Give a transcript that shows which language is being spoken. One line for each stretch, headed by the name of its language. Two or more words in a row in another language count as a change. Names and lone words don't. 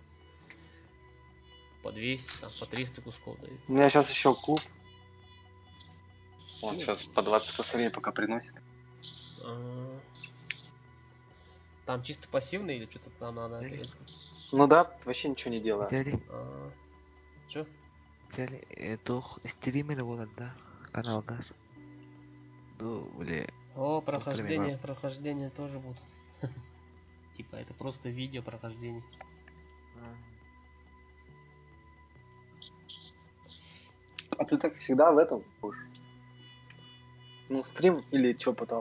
Russian: По 200, там, по 300 кусков дают. У меня сейчас еще клуб. Он сейчас по 20 косарей пока приносит. А. Там чисто пассивный или что-то там надо? Ну да, вообще ничего не делаю.
Indonesian: Jadi,
Russian: Чё?
Indonesian: jadi itu streamer bukan да?
Russian: Канал газ.
Indonesian: Tuh boleh.
Russian: О, прохождение тоже будут. Типа это просто видео прохождение. А ты так всегда в этом будешь? Ну, стрим или что потом?